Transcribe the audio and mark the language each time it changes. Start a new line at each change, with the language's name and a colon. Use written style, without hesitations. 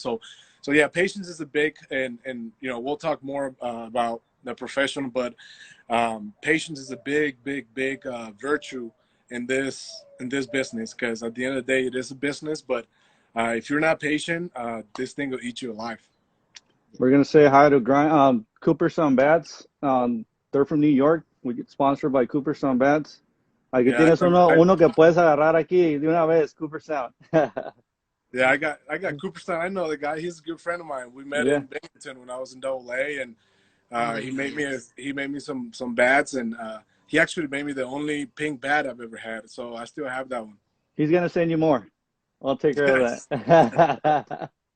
English: So yeah, patience is a big, and you know, we'll talk more about the professional, but patience is a big virtue in this business, because at the end of the day, it is a business. But if you're not patient, this thing will eat you alive. We're gonna say hi to Cooper Sun Bats. They're from New York. We get sponsored by Cooper Sun Bats.
Spanish: Aquí
English: Yeah,
Spanish: tienes uno que puedes agarrar aquí de una vez, Cooper Sound.
English: yeah, I got Cooperstown. I know the guy. He's a good friend of mine. We met Yeah. in Binghamton when I was in Double A, and He made me some bats, and he actually made me the only pink bat I've ever had. So I still have that one. He's gonna send you more. I'll take care of that.